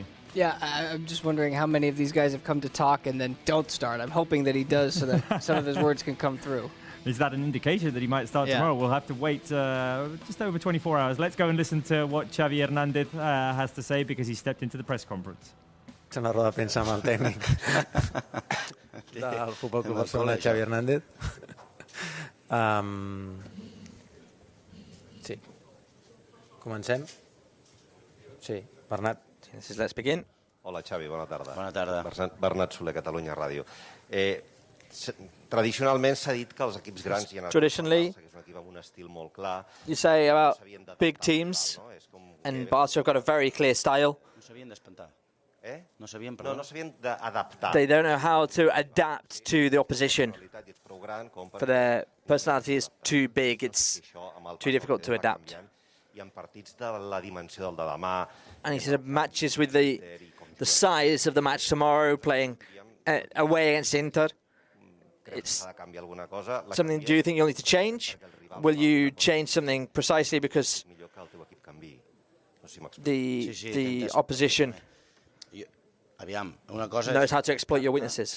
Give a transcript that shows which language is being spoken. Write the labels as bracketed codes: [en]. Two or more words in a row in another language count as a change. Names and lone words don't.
[en] Yeah, I'm just wondering how many of these guys have come to talk and then don't start. I'm hoping that he does, so that some of his words can come through. Is that an indication that he might start tomorrow? We'll have to wait just over 24 hours. Let's go and listen to what Xavi Hernandez has to say, because he stepped into the press conference. [ca] És una roda de premsa amb el tècnic del Futbol Club Barcelona, Xavi Hernandez. Sí. Comencem? Sí, Bernat. [en] Let's begin. [ca] Hola, Xavi, bona tarda. Bona tarda. Bernat Soler, Catalunya Ràdio. Tradicionalment s'ha dit que els equips grans hi ha [en] Traditionally, [ca] un equip amb un estil molt clar. [en] you say about big teams, and Barça have got a very clear style. [ca] No sabien d'espantar. No sabien d'adaptar. [en] They don't know how to adapt to the opposition. For their personality is too big, it's too difficult to adapt. [ca] I en partits de la dimensió del de demà. [en] And he said matches with the size of the match tomorrow, playing away against Inter. It's something. Do you think you'll need to change? Will you change something precisely because the opposition knows how to exploit your weaknesses?